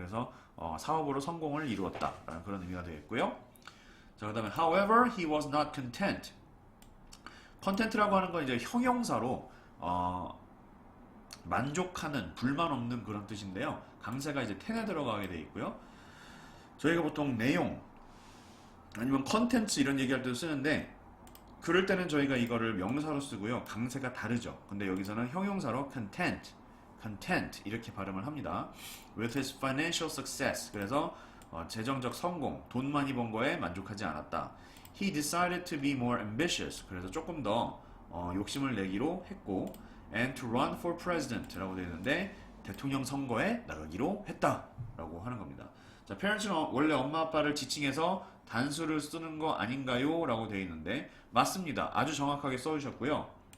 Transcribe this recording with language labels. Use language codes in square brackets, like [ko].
[ko] 그래서 사업으로 성공을 이루었다라는 그런 의미가 되겠고요. 자, 그다음에 [en] however he was not content. [ko] content라고 하는 건 이제 형용사로 만족하는, 불만 없는 그런 뜻인데요. 강세가 이제 ten에 들어가게 돼 있고요. 저희가 보통 내용 아니면 컨텐츠 이런 얘기할 때도 쓰는데 그럴 때는 저희가 이거를 명사로 쓰고요. 강세가 다르죠. 근데 여기서는 형용사로 content 이렇게 발음을 합니다. [en] With his financial success. [ko] 그래서 재정적 성공, 돈 많이 번 거에 만족하지 않았다. [en] He decided to be more ambitious. [ko] 그래서 조금 더 욕심을 내기로 했고 [en] and to run for president [ko] 라고 되어 있는데 대통령 선거에 나가기로 했다라고 하는 겁니다. 자, parents는 원래 엄마 아빠를 지칭해서 단수를 쓰는 거 아닌가요? 라고 되어 있는데 맞습니다. 아주 정확하게 써주셨고요.